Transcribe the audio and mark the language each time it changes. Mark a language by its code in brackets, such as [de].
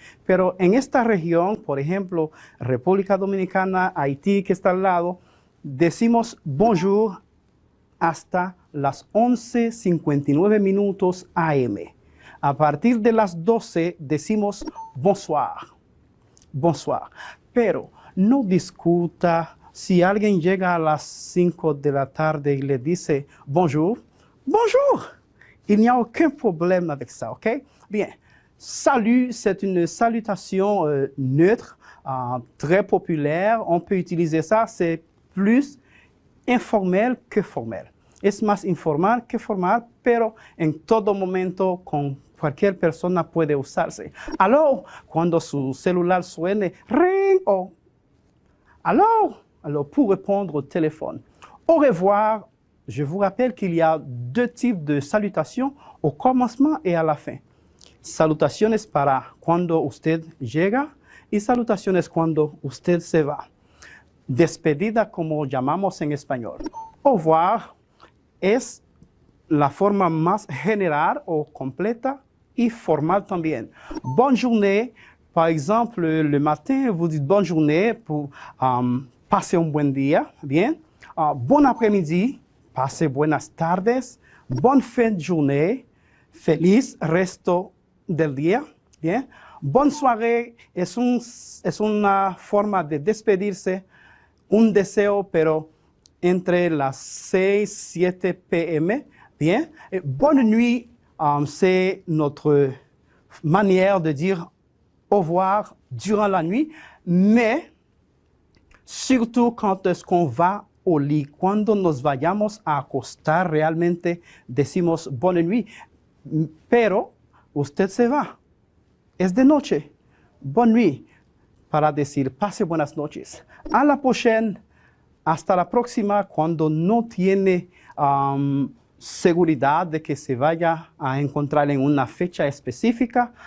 [es] Pero en esta región, por ejemplo, República Dominicana, Haití, que está al lado, decimos bonjour hasta las 11:59 minutos AM. A partir de las 12 decimos bonsoir, bonsoir. Pero no discuta si alguien llega a las 5 de la tarde y le dice bonjour, bonjour. [fr] Il n'y a aucun problème avec ça, ok? Bien. Salut, c'est une salutation neutre, très populaire. On peut utiliser ça, c'est plus informel que formel. [es] Es más informal que formal, pero en todo momento con cualquier persona puede usarse. Aló, cuando su celular suene, ring o aló, [fr] alors pour répondre au téléphone. Au revoir, je vous rappelle qu'il y a deux types de salutations, au commencement et à la fin. [es] Salutaciones para cuando usted llega y salutaciones cuando usted se va. Despedida, como llamamos en español. Au revoir es la forma más general o completa y formal también. [fr] Bonne journée, par exemple, le matin, vous dites bonne journée pour passer un [es] buen día, [fr] bien. Bon après-midi, passe [es] buenas tardes. [fr] Bonne fin de journée, [es] feliz resto del día, [fr] bien. Bonne soirée [es] es una forma de despedirse, un deseo, pero entre las 6, 7 p.m. Bien. [fr] Et bonne nuit, c'est notre manière de dire au revoir durant la nuit, mais surtout quand est-ce qu'on va au lit. [es] Cuando nos vayamos a acostar, realmente decimos [fr] bonne nuit, [es] pero usted se va. Es de noche. [fr] Bonne nuit, [es] para decir pase buenas noches. [fr] A la prochaine, [es] hasta la próxima, cuando no tiene seguridad de que se vaya a encontrar en una fecha específica.